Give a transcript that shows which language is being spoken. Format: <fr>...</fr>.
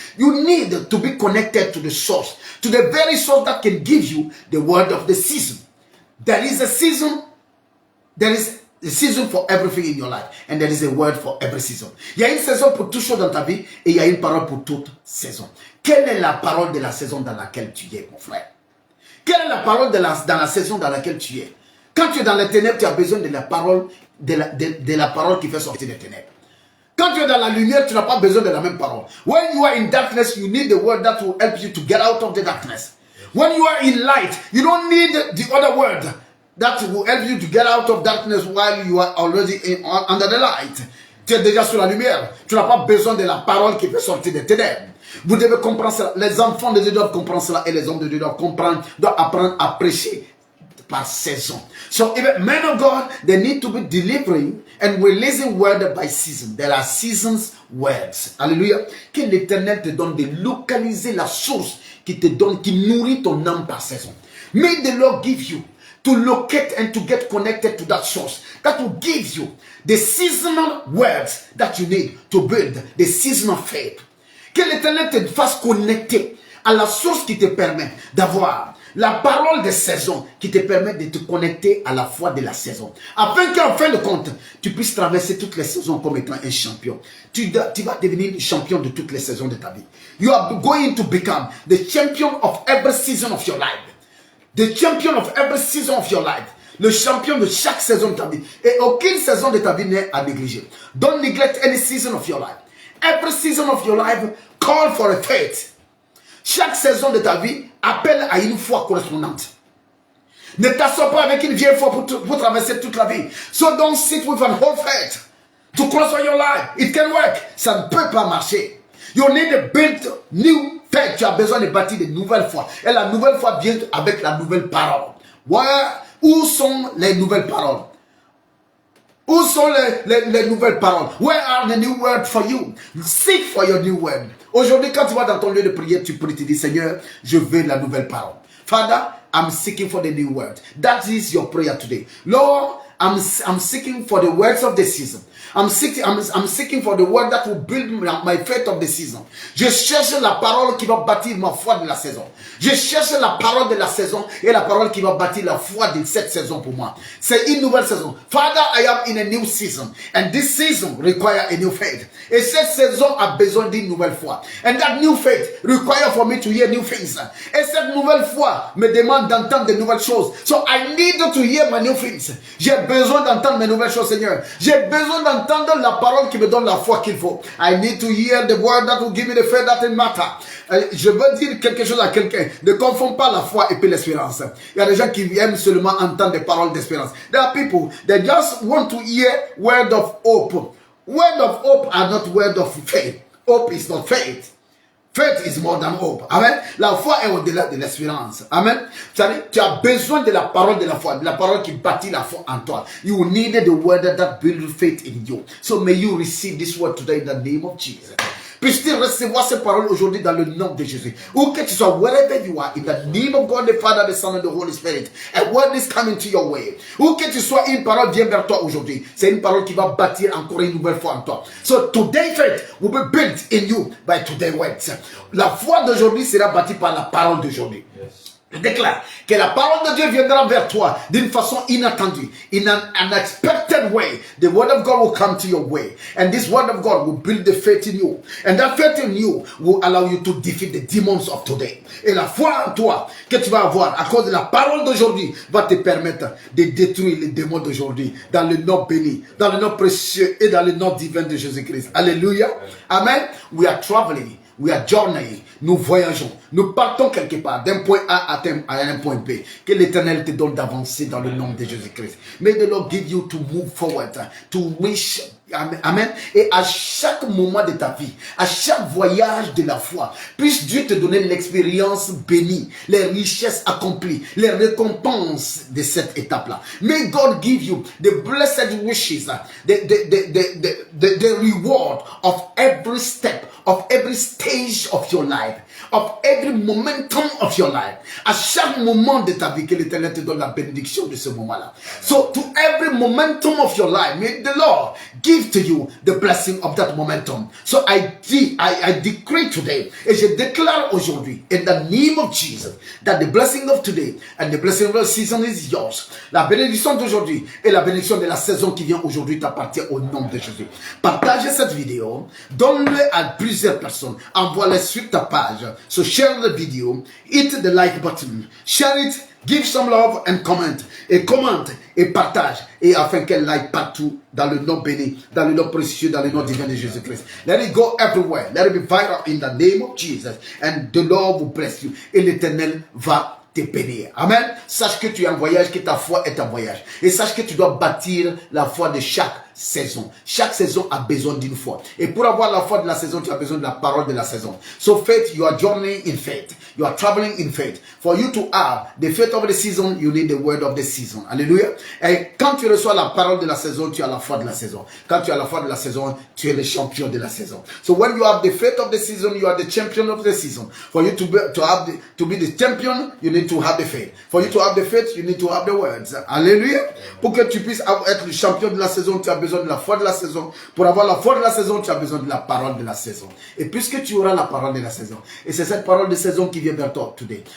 <en>You need to be connected to the source, to the very source that can give you the word of the season. There is a season, there is a season for everything in your life, and there is a word for every season.</en> <fr>Il y a une saison pour toute chose dans ta vie, et il y a une parole pour toute saison. Quelle est la parole de la saison dans laquelle tu es, mon frère? Quelle est la parole dans la saison dans laquelle tu es? Quand tu es dans les ténèbres, tu as besoin de la parole, de la parole qui fait sortir des ténèbres. Quand tu es dans la lumière, tu n'as pas besoin de la même parole.</fr> <en>When you are in darkness, you need the word that will help you to get out of the darkness. When you are in light, you don't need the other word that will help you to get out of darkness while you are already under the light.</en> <fr>Tu es déjà sur la lumière. Tu n'as pas besoin de la parole qui fait sortir des ténèbres. Vous devez comprendre cela. Les enfants de Dieu doivent comprendre cela et les hommes de Dieu doivent apprendre à prêcher par saison.</fr> <en>So even men of God, they need to be delivering and releasing word by season. There are seasons words.</en> <fr>Alléluia. Que l'Éternel te donne de localiser la source qui te donne, qui nourrit ton âme par saison.</fr> <en>May the Lord give you to locate and to get connected to that source that will give you the seasonal words that you need to build the season of faith.</en> <fr>Que l'Éternel te fasse connecter à la source qui te permet d'avoir la parole des saisons qui te permet de te connecter à la foi de la saison. Afin qu'en fin de compte, tu puisses traverser toutes les saisons comme étant un champion. Tu vas devenir le champion de toutes les saisons de ta vie.</fr> <en>You are going to become the champion of every season of your life. The champion of every season of your life.</en> <fr>Le champion de chaque saison de ta vie. Et aucune saison de ta vie n'est à négliger.</fr> <en>Don't neglect any season of your life. Every season of your life, call for a faith.</en> <fr>Chaque saison de ta vie appelle à une foi correspondante. Ne t'assois pas avec une vieille foi pour traverser toute la vie.</fr> <en>So don't sit with an old faith to cross on your life. It can work.</en> <fr>Ça ne peut pas marcher.</fr> <en>You need to build new faith.</en> <fr>Tu as besoin de bâtir de nouvelles foi. Et la nouvelle foi vient avec la nouvelle parole. Où sont les nouvelles paroles? Où sont les nouvelles paroles?</fr> <en>Where are the new words for you? Seek for your new word.</en> <fr>Aujourd'hui, quand tu vas dans ton lieu de prière, tu pries, tu dis, Seigneur, je veux la nouvelle parole.</fr> <en>Father, I'm seeking for the new word. That is your prayer today. Lord, I'm seeking for the words of the season. I'm seeking for the word that will build my faith of the season.</en> <fr>Je cherche la parole qui va bâtir ma foi de la saison. Je cherche la parole de la saison et la parole qui va bâtir la foi de cette saison pour moi. C'est une nouvelle saison.</fr> <en>Father, I am in a new season. And this season requires a new faith.</en> <fr>Et cette saison a besoin d'une nouvelle foi.</fr> <en>And that new faith requires for me to hear new things.</en> <fr>Et cette nouvelle foi me demande d'entendre de nouvelles choses.</fr> <en>So I need to hear my new things.</en> <fr>J'ai besoin d'entendre mes nouvelles choses, Seigneur. J'ai besoin d'entendre la parole qui me donne la foi qu'il faut.</fr> <en>I need to hear the word that will give me the faith that it matter.</en> <fr>Je veux dire quelque chose à quelqu'un. Ne confonds pas la foi et puis l'espérance. Il y a des gens qui aiment seulement entendre des paroles d'espérance.</fr> <en>There are people that just want to hear word of hope. Word of hope are not word of faith. Hope is not faith. Faith is more than hope. Amen.</en> <fr>La foi est au-delà de l'espérance. Amen. Tu as besoin de la parole de la foi, de la parole qui bâtit la foi en toi.</fr> <en>You need the word that builds faith in you. So may you receive this word today in the name of Jesus.</en> <fr>Puisses-tu recevoir ces paroles aujourd'hui dans le nom de Jésus. Où que tu sois,</fr> <en>wherever you are, in the name of God, the Father, the Son, and the Holy Spirit. A word is coming to your way.</en> <fr>Où que tu sois, une parole vient vers toi aujourd'hui. C'est une parole qui va bâtir encore une nouvelle foi en toi.</fr> <en>So today faith will be built in you by today's words.</en> <fr>La foi d'aujourd'hui sera bâtie par la parole d'aujourd'hui. Yes. Je déclare que la parole de Dieu viendra vers toi d'une façon inattendue,</fr> <en>in an unexpected way. The word of God will come to your way, and this word of God will build the faith in you, and that faith in you will allow you to defeat the demons of today.</en> <fr>Et la foi en toi que tu vas avoir à cause de la parole d'aujourd'hui va te permettre de détruire les démons d'aujourd'hui dans le nom béni, dans le nom précieux et dans le nom divin de Jésus-Christ.</fr> <en>Alléluia. Amen. We are traveling. We are journeying.</en> <fr>Nous voyageons. Nous partons quelque part d'un point A à un point B. Que l'Éternel te donne d'avancer dans le nom de Jésus-Christ.</fr> <en>May the Lord give you to move forward, to wish. Amen.</en> <fr>Et à chaque moment de ta vie, à chaque voyage de la foi, puisse Dieu te donner l'expérience bénie, les richesses accomplies, les récompenses de cette étape-là.</fr> <en>May God give you the blessed wishes, the reward of every step, of every stage of your life, of every momentum of your life.</en> <fr>À chaque moment de ta vie, que l'Éternel te donne la bénédiction de ce moment-là.</fr> <en>So to every momentum of your life, may the Lord give to you the blessing of that momentum. So I decree today,</en> <fr>et je déclare aujourd'hui,</fr> <en>in the name of Jesus, that the blessing of today and the blessing of the season is yours.</en> <fr>La bénédiction d'aujourd'hui et la bénédiction de la saison qui vient aujourd'hui t'appartient au nom de Jésus. Partagez cette vidéo, donne-le à plusieurs personnes, envoie-les sur ta page.</fr> <en>So share the video, hit the like button, share it, give some love and comment.</en> <fr>Et commente et partage. Et afin qu'elle aille partout dans le nom béni, dans le nom précieux, dans le nom divin de Jésus-Christ.</fr> <en>Let it go everywhere. Let it be viral in the name of Jesus. And the Lord will bless you.</en> <fr>Et l'Éternel va te bénir. Amen. Sache que tu es en voyage, que ta foi est en voyage. Et sache que tu dois bâtir la foi de chaque saison. Chaque saison a besoin d'une foi. Et pour avoir la foi de la saison, tu as besoin de la parole de la saison.</fr> <en>So faith, you are journeying in faith. You are traveling in faith. For you to have the faith of the season, you need the word of the season.</en> <fr>Alléluia. Et quand tu reçois la parole de la saison, tu as la foi de la saison. Quand tu as la foi de la saison, tu es le champion de la saison.</fr> <en>So when you have the faith of the season, you are the champion of the season. For you to be the champion, you need to have the faith. For you to have the faith, you need to have the words.</en> <fr>Alléluia. Pour que tu puisses être le champion de la saison, tu as besoin de la foi de la saison. Pour avoir la foi de la saison, tu as besoin de la parole de la saison. Et puisque tu auras la parole de la saison, et c'est cette parole de saison qui vient vers toi today.</fr>